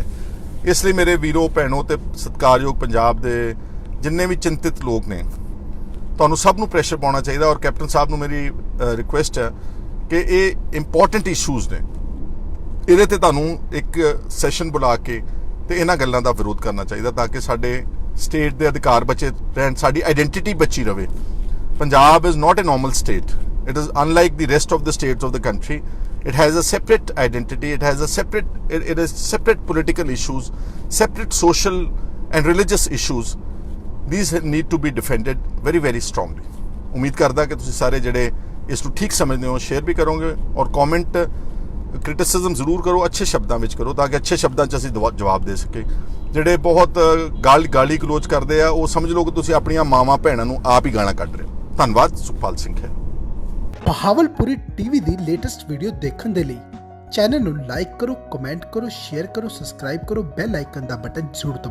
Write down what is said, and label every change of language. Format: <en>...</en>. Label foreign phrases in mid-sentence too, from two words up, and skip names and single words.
<pa>ਇਸ ਲਈ ਮੇਰੇ ਵੀਰੋ ਭੈਣੋ ਤੇ ਸਤਿਕਾਰਯੋਗ ਪੰਜਾਬ ਦੇ ਜਿੰਨੇ ਵੀ ਚਿੰਤਿਤ ਲੋਕ ਨੇ, ਤੁਹਾਨੂੰ ਸਭ ਨੂੰ ਪ੍ਰੈਸ਼ਰ ਪਾਉਣਾ ਚਾਹੀਦਾ। ਔਰ ਕੈਪਟਨ ਸਾਹਿਬ ਨੂੰ ਮੇਰੀ ਰਿਕੁਐਸਟ ਹੈ ਕਿ ਇਹ</pa> <en>important issues</en> <pa>ਨੇ, ਇਹਦੇ ਤੇ ਤੁਹਾਨੂੰ ਇੱਕ ਸੈਸ਼ਨ ਬੁਲਾ ਕੇ ਤੇ ਇਹਨਾਂ ਗੱਲਾਂ ਦਾ ਵਿਰੋਧ ਕਰਨਾ ਚਾਹੀਦਾ ਤਾਂ ਕਿ ਸਾਡੇ ਸਟੇਟ ਦੇ ਅਧਿਕਾਰ ਬਚੇ ਰਹਿਣ, ਸਾਡੀ ਆਇਡੈਂਟੀਟੀ ਬਚੀ ਰਵੇ।</pa> <en>Punjab is not a normal state. It is unlike the rest of the states of the country. It has a separate identity. It has a separate. It is separate political issues, separate social and religious issues. These need to be defended very very strongly.</en> <pa>ਉਮੀਦ ਕਰਦਾ ਕਿ ਤੁਸੀਂ ਸਾਰੇ ਜਿਹੜੇ ਇਸ ਨੂੰ ਠੀਕ ਸਮਝਦੇ ਹੋ ਸ਼ੇਅਰ ਵੀ ਕਰੋਗੇ ਔਰ</pa> <en>comment criticism</en> <pa>ਜ਼ਰੂਰ ਕਰੋ, ਅੱਛੇ ਸ਼ਬਦਾਂ ਵਿੱਚ ਕਰੋ ਤਾਂ ਕਿ ਅੱਛੇ ਸ਼ਬਦਾਂ 'ਚ ਅਸੀਂ ਜਵਾਬ ਦੇ ਸਕੀਏ। ਜਿਹੜੇ ਬਹੁਤ ਗਾਲੀ ਗਲੋਚ ਕਰਦੇ ਆ ਉਹ ਸਮਝ ਲਓ ਕਿ ਤੁਸੀਂ ਆਪਣੀਆਂ ਮਾਵਾਂ ਭੈਣਾਂ ਨੂੰ ਆਪ ਹੀ ਗਾਲਾਂ ਕੱਢ ਰਹੇ ਹੋ। ਧੰਨਵਾਦ। ਸੁਖਪਾਲ ਸਿੰਘ ਹੈ। ਬਹਾਵਲਪੁਰੀ ਟੀਵੀ ਦੀ</pa> <en>latest video</en> <pa>ਦੇਖਣ ਦੇ ਲਈ ਚੈਨਲ ਨੂੰ ਲਾਈਕ ਕਰੋ, ਕਮੈਂਟ ਕਰੋ, ਸ਼ੇਅਰ ਕਰੋ, ਸਬਸਕ੍ਰਾਈਬ ਕਰੋ,</pa> <en>bell icon</en> <pa>ਦਾ ਬਟਨ ਜ਼ਰੂਰ ਦਬਾਓ।</pa>